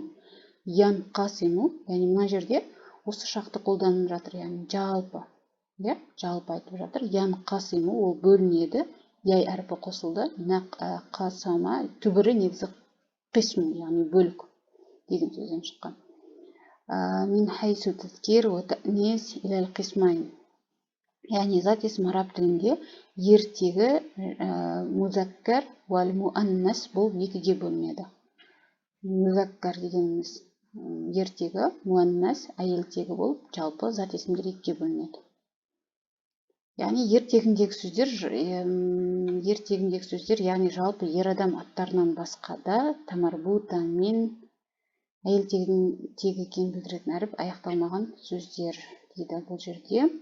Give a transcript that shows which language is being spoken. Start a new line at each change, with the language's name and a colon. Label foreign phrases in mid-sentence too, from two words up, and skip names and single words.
Kazakh: Янқасиму, яғни мына жерде осы шақты қолданып жатыр, яғни жалпы. Жалпы айтып жатыр. Янқасиму, ол бөлінеді. Яй әрпі қосылды. Қасама, түбірі негізі қисму, яғни бөлік деген сөзден шыққан.
Arabic: من حيث التذكير والتأنيث إلى قسمين.
Kazakh: Яғни зат есім араб тілінде ертегі
Arabic: مذكر والمؤنث
Kazakh: болып екіге бөлінеді. Музаккар дегеніміз ертегі, муаннас әйелтегі болып жалпы зат есімдер екіге бөлінеді. Яғни ертегіндегі сөздер, яғни жалпы ер адам аттарынан басқада тамарбута мен әйелтегі екенін білдіретін әріп аяқталмаған сөздер дейді бұл жерде.